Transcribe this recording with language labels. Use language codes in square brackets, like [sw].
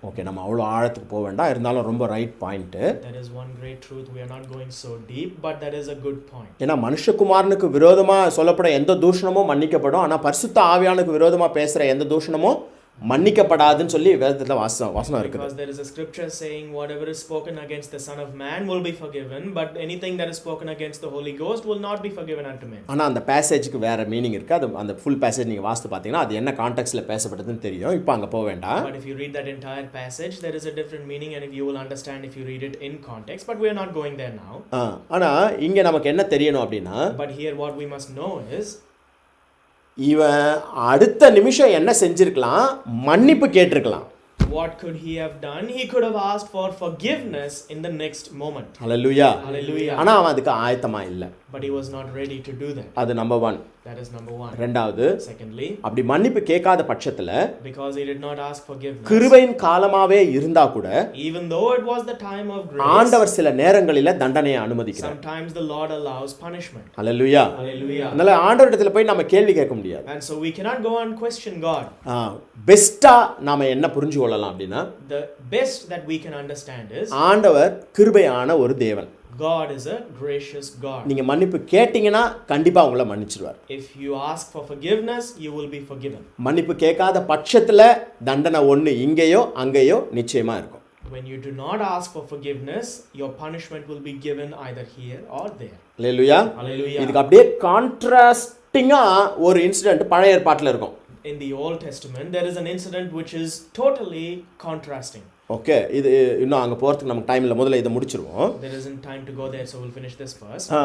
[ta] Okay, நம்ம அவ்வளோ ஆழத்துக்கு போக வேண்டாம், இருந்தாலும் ரொம்ப right point. [en] That is one great truth. We are not going so deep, but that is a good point. [ta] ஏன்னா மனுஷகுமாரனுக்கு விரோதமாக சொல்லப்பட எந்த தூஷணமும் மன்னிக்கப்படும், ஆனால் பரிசுத்த ஆவியானுக்கு விரோதமாக பேசுகிற எந்த தூஷணமும் மன்னிக்கப்படாதுன்னு சொல்லி வேதத்தில் வசனம் இருக்குது. [en] Because there is a scripture saying whatever is spoken against the Son of Man will be forgiven, but anything that is spoken against the Holy Ghost will not be forgiven unto men. [ta] ஆனால் அந்த பேசேஜுக்கு வேறு meaning இருக்குது. அது அந்த full passage நீங்கள் வாசித்து பார்த்தீங்கன்னா அது என்ன கான்டெக்ஸ்டில் பேசப்பட்டதுன்னு தெரியும். இப்போ அங்கே போக வேண்டாம். [en] But if you read that entire passage, there is a different meaning, and if you will understand if you read it in context, but we are not going there now. [ta] ஆனால் இங்கே நமக்கு என்ன தெரியணும் அப்படின்னா, [en] But here what we must know is, [ta] இவன் அடுத்த நிமிஷம் என்ன செஞ்சிருக்கலாம்? மன்னிப்பு கேட்டிருக்கலாம். [en] what could he have done? He could have asked for forgiveness in the next moment. [ta] Hallelujah. [en] Hallelujah. [ta] ஆனால் அவன் அதுக்கு ஆயத்தமா இல்லை. [en] But he was not ready to do that. [ta] அது number 1. [en] That is number one. [ta] ரெண்டாவது, [en] Secondly, [ta] அப்படி மன்னிப்பு கேட்காத பட்சத்தில் [en] because he did not ask forgiveness, [ta] கிருபையின் காலமாவே இருந்தா கூட [en] even though it was the time of grace, [ta] ஆண்டவர் சில நேரங்களில் தண்டனையை அனுமதிக்கிறார். [en] sometimes the Lord allows punishment. [ta] Hallelujah. [en] Hallelujah. [ta] அதனால ஆண்டவரிடத்துல போய் நம்ம கேள்வி கேட்க முடியாது. [en] And so we cannot go and question God. [ta] பெஸ்டா நாம என்ன புரிஞ்சு கொள்ளலாம் அப்படின்னா, [en] The best that we can understand is, [ta] ஆண்டவர் கிருபையான ஒரு தேவன். [en] God is a gracious God. [ta] நீங்க மன்னிப்பு கேட்டீங்கன்னா கண்டிப்பா உங்களை மன்னிச்சிடுவார். [en] If you ask for forgiveness, you will be forgiven. [ta] மன்னிப்பு கேட்காத பட்சத்துல தண்டனை ஒண்ணு இங்கேயோ அங்கேயோ நிச்சயமா இருக்கும். [en] When you do not ask for forgiveness, your punishment will be given either here or there. [ta] Hallelujah. [en] Hallelujah. [ta] இதுக்கு அப்படியே கான்ட்ராஸ்டிங்கா ஒரு இன்சிடென்ட் பழைய ஏற்பாட்டில் இருக்கும். [en] In the Old Testament, there is an incident which is totally contrasting. [ta] Okay, இது இன்னும் அங்கே போகிறதுக்கு நமக்கு டைம் இல்லை, முதல்ல இதை முடிச்சிருவோம். [en] There isn't time to go there, so we'll finish this first.